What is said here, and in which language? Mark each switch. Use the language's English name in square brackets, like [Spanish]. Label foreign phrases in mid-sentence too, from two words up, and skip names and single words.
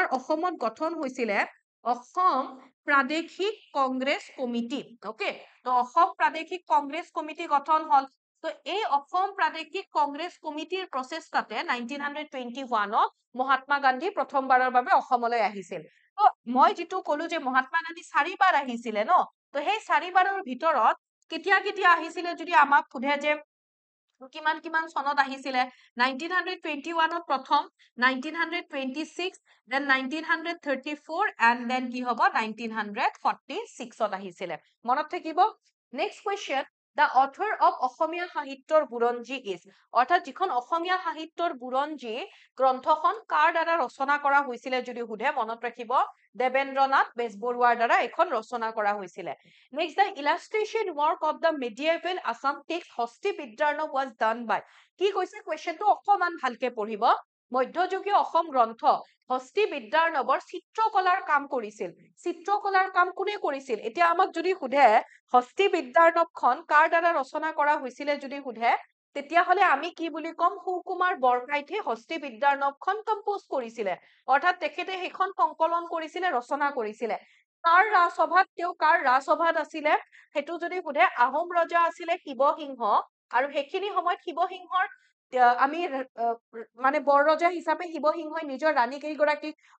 [Assamese] অসমত গঠন হৈছিলে অসম প্ৰাদেশিক কংগ্ৰেছ কমিটি ওকে তো অসম প্ৰাদেশিক কংগ্ৰেছ কমিটি গঠন হল তো এই অসম প্ৰাদেশিক কংগ্ৰেছ কমিটিৰ প্ৰচেষ্টাতে 1921 ত মহাত্মা গান্ধী প্ৰথমবাৰৰ বাবে অসমলৈ আহিছিল তো মই যেটো কলো যে মহাত্মা গান্ধী চাৰিবাৰ আহিছিলে ন তো সেই চাৰিবাৰৰ ভিতৰত কেতিয়া কেতিয়া আহিছিলে যদি আমাক সোধে যে কিমান কিমান চনত আহিছিলে 1921 ত প্ৰথম 1926 [English] then 1934 and then [Assamese] কি হ'ব 1946 ত আহিছিলে মনত থাকিব [English] next question the author of [Assamese] অসমীয়া সাহিত্যৰ বুৰঞ্জী is অৰ্থাৎ যিখন অসমীয়া সাহিত্যৰ বুৰঞ্জী গ্ৰন্থখন কাৰ দ্বাৰা ৰচনা কৰা হৈছিলে যদি সোধে মনত ৰাখিব দেবেন্দ্ৰনাথ বেজবৰুৱাৰ দ্বাৰা এখন ৰচনা কৰা হৈছিলে [English] next the illustration work of the medieval Assam text হস্তি বিদ্যাৰ্ণৱ was done by [Assamese] কি কৈছে কোৱেশ্চনটো অকমান ভালকে পঢ়িব মধ্যযুগীয় অসম গ্ৰন্থ হস্তি বিদ্যাৰ্ণৱৰ চিত্ৰকলাৰ কাম কৰিছিল চিত্ৰকলাৰ কাম কোনে কৰিছিল এতিয়া আমাক যদি সোধে হস্তি বিদ্যাৰ্ণৱখন কাৰ দ্বাৰা ৰচনা কৰা হৈছিলে যদি সোধে তেতিয়া হলে আমি কি বুলি কম সুকুমাৰ বৰকাইতে হস্তি বিদ্যাৰ্ণৱখন কম্পোজ কৰিছিলে অৰ্থাৎ তেখেতে সেইখন সংকলন কৰিছিলে ৰচনা কৰিছিলে কাৰ ৰাজসভাত তেওঁ কাৰ ৰাজসভাত আছিলে হেতু যদি সোধে আহোম ৰজা আছিলে শিৱসিংহ আৰু হেখিনি সময়ত শিৱসিংহৰ আমি মানে বৰৰজা হিচাপে শিৱসিংহই নিজৰ ৰাণী কেইগৰাকী